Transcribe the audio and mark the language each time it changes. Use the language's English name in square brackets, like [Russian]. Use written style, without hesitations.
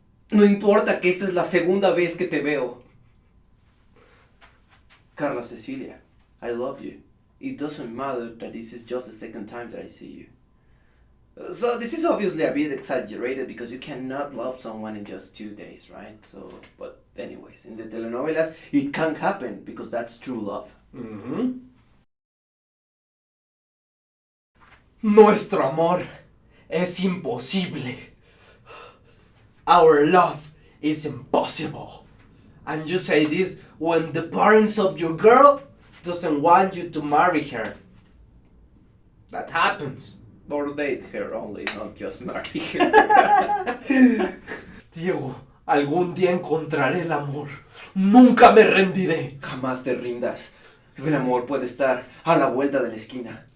[Spanish] No importa que esta es la segunda vez que te veo. [English] Carla Cecilia, I love you. It doesn't matter that this is just the second time that I see you. So this is obviously a bit exaggerated because you cannot love someone in just 2 days, right? So, but anyways, in the telenovelas, it can happen because that's true love. Mm-hmm. [Spanish] Nuestro amor es imposible. [English] Our love is impossible. And you say this when the parents of your girl doesn't want you to marry her. That happens. Or date her only, not just marry her. [Spanish] Diego, algún día encontraré el amor. Nunca me rendiré. Jamás te rindas. El amor puede estar a la vuelta de la esquina.